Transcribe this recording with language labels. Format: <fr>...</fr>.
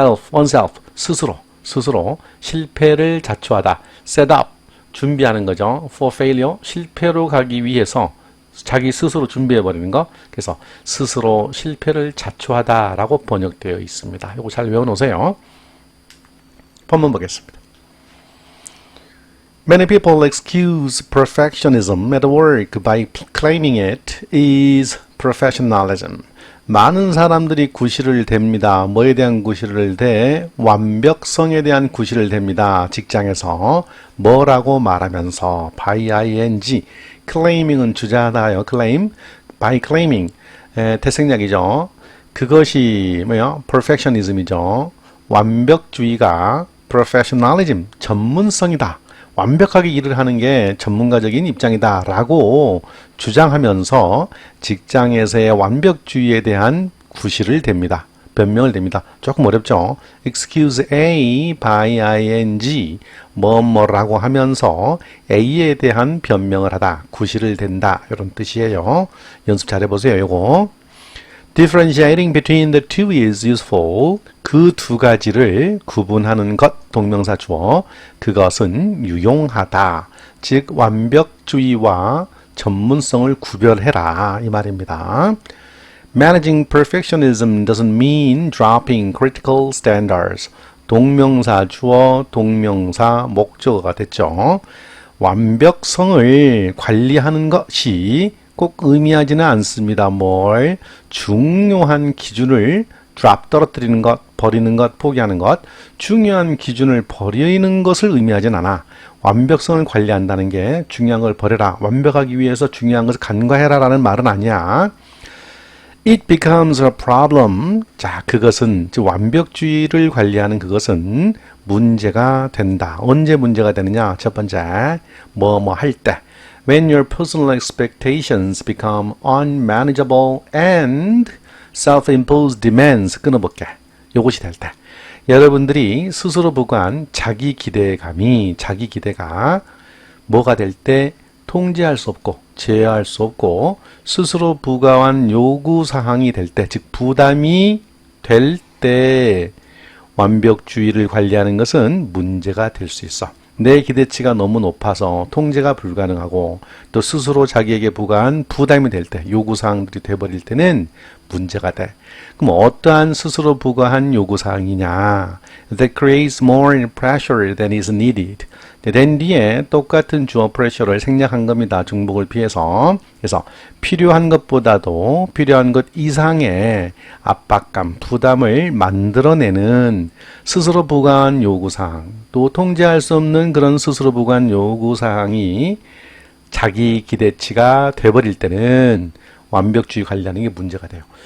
<ko>oneself 스스로 실패를 자초하다.</ko> <en>set up</en> <ko>준비하는 거죠.</ko> <en>for failure</en> <ko>실패로 가기 위해서 자기 스스로 준비해 버리는 거. 그래서 스스로 실패를 자초하다라고 번역되어 있습니다. 이거 잘 외워놓으세요. 본문 보겠습니다.</ko> <en>Many people excuse perfectionism at work by claiming it is professionalism.</en> <ko>많은 사람들이 구실을 댑니다. 뭐에 대한 구실을 대? 완벽성에 대한 구실을 댑니다. 직장에서. 뭐라고 말하면서?</ko> <en>by ing.</en> <ko>claiming은 주장하다요. claim.</ko> <en>by claiming.</en> <ko>태생약이죠. 그것이 뭐요? perfectionism이죠. 완벽주의가 professionalism. 전문성이다. 완벽하게 일을 하는 게 전문가적인 입장이다 라고 주장하면서 직장에서의 완벽주의에 대한 구실을 댑니다. 변명을 댑니다. 조금 어렵죠?</ko> <en>excuse A by ing</en> <ko>뭐뭐라고 하면서 A에 대한 변명을 하다, 구실을 댄다 이런 뜻이에요. 연습 잘 해보세요. 요거</ko> <en>differentiating between the two is useful.</en> <ko>그 두 가지를 구분하는 것, 동명사 주어, 그것은 유용하다. 즉 완벽주의와 전문성을 구별해라 이 말입니다.</ko> <en>Managing perfectionism doesn't mean dropping critical standards.</en> <ko>동명사 주어, 동명사 목적어가 됐죠. 완벽성을 관리하는 것이 꼭 의미하지는 않습니다. 뭘? 중요한 기준을 drop 떨어뜨리는 것, 버리는 것, 포기하는 것, 중요한 기준을 버리는 것을 의미하진 않아. 완벽성을 관리한다는 게 중요한 걸 버려라, 완벽하기 위해서 중요한 것을 간과해라 라는 말은 아니야.</ko> <en>It becomes a problem.</en> <ko>자, 그것은, 즉 완벽주의를 관리하는 그것은 문제가 된다. 언제 문제가 되느냐? 첫 번째, 뭐뭐 할 때.</ko> <en>When your personal expectations become unmanageable and self-imposed demands.</en> <ko>끊어볼게. 요것이 될 때. 여러분들이 스스로 부과한 자기 기대감이, 자기 기대가 뭐가 될 때 통제할 수 없고 제어할 수 없고 스스로 부과한 요구사항이 될 때, 즉 부담이 될 때 완벽주의를 관리하는 것은 문제가 될 수 있어. 내 기대치가 너무 높아서 통제가 불가능하고 또 스스로 자기에게 부과한 부담이 될 때, 요구사항들이 돼버릴 때는 문제가 돼. 그럼 어떠한 스스로 부과한 요구사항이냐?</ko> <en>That creates more pressure than is needed.</en> <ko>된 뒤에 똑같은 주어 pressure를 생략한 겁니다. 중복을 피해서. 그래서 필요한 것보다도 필요한 것 이상의 압박감, 부담을 만들어내는 스스로 부과한 요구사항, 또 통제할 수 없는 그런 스스로 부과한 요구사항이 자기 기대치가 돼버릴 때는 완벽주의 관리하는 게 문제가 돼요.</ko>